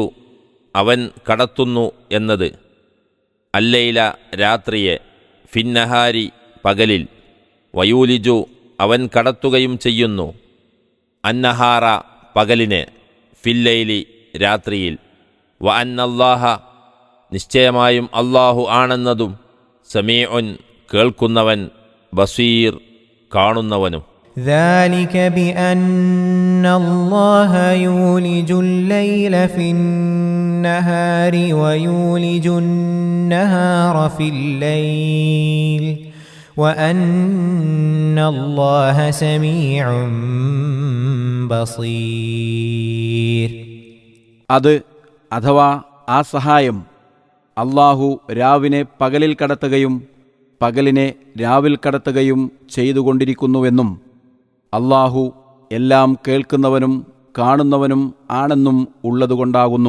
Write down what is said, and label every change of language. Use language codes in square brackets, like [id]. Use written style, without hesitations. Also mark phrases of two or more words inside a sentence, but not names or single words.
[ml] അവൻ കടത്തുന്നു എന്നത്, അല്ലൈല രാത്രിയെ, ഫിന്നഹാരി പകലിൽ, വയൂലിജു അവൻ കടത്തുകയും ചെയ്യുന്നു, അന്നഹാറ പകലിനെ, ഫില്ലൈലി രാത്രിയിൽ, [ar] وأن الله [ml] നിശ്ചയമായും അല്ലാഹു ആണെന്നതും, സമീഉൻ കേൾക്കുന്നവൻ, ബസീർ കാണുന്നവനും. [ar] ذلك بأن الله يولج الليل في النهار ويولج النهار في الليل وأن الله سميع بصير. [ml] അത് അഥവാ ആ സഹായം അള്ളാഹു രാവിനെ പകലിൽ കടത്തുകയും പകലിനെ രാവിൽ കടത്തുകയും ചെയ്തുകൊണ്ടിരിക്കുന്നുവെന്നും അള്ളാഹു എല്ലാം കേൾക്കുന്നവനും കാണുന്നവനും ആണെന്നും ഉള്ളതുകൊണ്ടാകുന്നു.